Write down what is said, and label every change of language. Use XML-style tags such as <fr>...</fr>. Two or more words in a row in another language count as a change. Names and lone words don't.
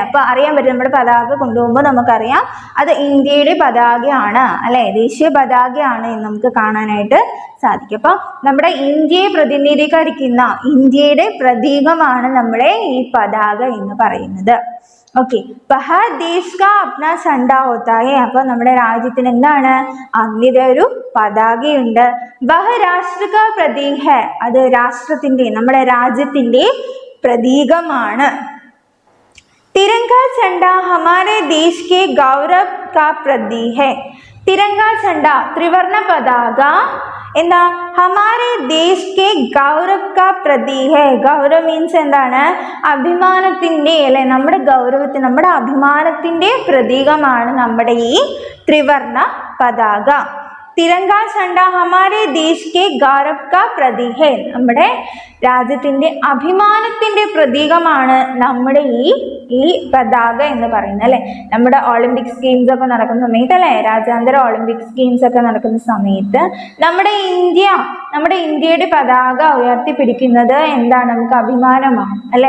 <ml>അപ്പോൾ അറിയാൻ പറ്റും, നമ്മുടെ പതാക കൊണ്ടുപോകുമ്പോൾ നമുക്കറിയാം അത് ഇന്ത്യയുടെ പതാകയാണ് അല്ലെ, ദേശീയ പതാകയാണ് എന്ന് നമുക്ക് കാണാനായിട്ട് സാധിക്കും. അപ്പോൾ നമ്മുടെ ഇന്ത്യയെ പ്രതിനിധീകരിക്കുന്ന ഇന്ത്യയുടെ പ്രതീകമാണ് നമ്മുടെ ഈ പതാക എന്ന് പറയുന്നത്.</ml> <hi>ഓക്കെ, हर देश का अपना झंडा होता है.</hi> <ml>അപ്പോൾ നമ്മുടെ രാജ്യത്തിന് എന്താണ്, അതിൻ്റെ ഒരു പതാകയുണ്ട്.</ml> <hi>वह राष्ट्र का प्रतीक है,</hi> <ml>അത് രാഷ്ട്രത്തിന്റെ നമ്മുടെ രാജ്യത്തിന്റെ പ്രതീകമാണ്.</ml> <hi>तिरंगा झंडा हमारे देश के गौरव का प्रतीक है. तिरंगा झंडा त्रिवर्ण पताക എന്താ, हमारे देश के गौरव का प्रतीक है.</hi> <ml>ഗൗരവ് മീൻസ് എന്താണ്, അഭിമാനത്തിന്റെ അല്ലെ, നമ്മുടെ ഗൗരവത്തിന് നമ്മുടെ അഭിമാനത്തിന്റെ പ്രതീകമാണ് നമ്മുടെ ഈ ത്രിവർണ പതാക.</ml> <hi>തിരങ്ക झंडा हमारे देश के गौरव का प्रतीक है.</hi> <ml>നമ്മുടെ രാജ്യത്തിന്റെ അഭിമാനത്തിന്റെ പ്രതീകമാണ് നമ്മുടെ ഈ പതാക എന്ന് പറയുന്നത് അല്ലെ. നമ്മുടെ ഒളിമ്പിക്സ് ഗെയിംസ് ഒക്കെ നടക്കുന്ന സമയത്ത് അല്ലെ, രാജ്യാന്തര ഒളിമ്പിക്സ് ഗെയിംസ് ഒക്കെ നടക്കുന്ന സമയത്ത് നമ്മുടെ ഇന്ത്യയുടെ പതാക ഉയർത്തിപ്പിടിക്കുന്നത് എന്താണ്, നമുക്ക് അഭിമാനമാണ് അല്ലെ.</ml>